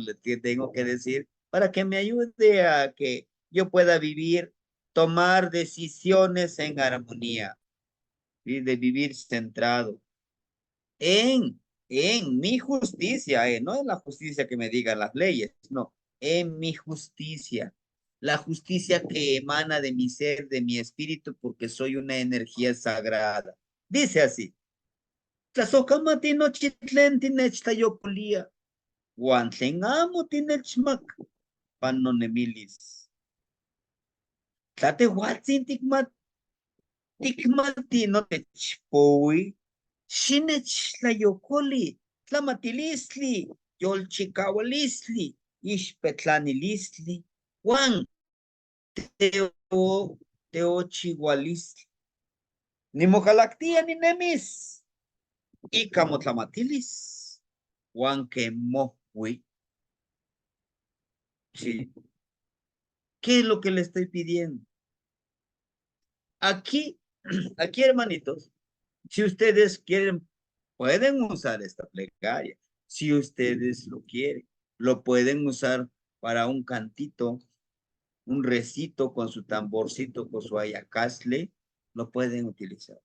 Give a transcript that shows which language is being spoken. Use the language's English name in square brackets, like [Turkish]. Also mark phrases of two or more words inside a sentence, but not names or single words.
[Spanish] Le tengo que decir para que me ayude a que yo pueda vivir, tomar decisiones en armonía y de vivir centrado en, en mi justicia, no en la justicia que me digan las leyes, no, en mi justicia, la justicia que emana de mi ser, de mi espíritu, porque soy una energía sagrada. Dice así, [Nahuatl languages] Tlasohkamati nochi tlen tinechtlayokolia. Uan tlen amo tinechmak panonemilis. Tlatehuatzin tikmati notechpoui. Xinechtlayokoli. Tlamatilistli. Yolchikaualistli. Ixpetlanilistli. Uan teochihualistli. Nimokalaktia ninemis. Ika motlamatilis. Uan kemohui. [Spanish] Sí. ¿Qué es lo que le estoy pidiendo? Aquí, hermanitos, si ustedes quieren, pueden usar esta plegaria. Si ustedes lo quieren, lo pueden usar para un cantito, un recito con su tamborcito, con su ayacasle, lo pueden utilizar.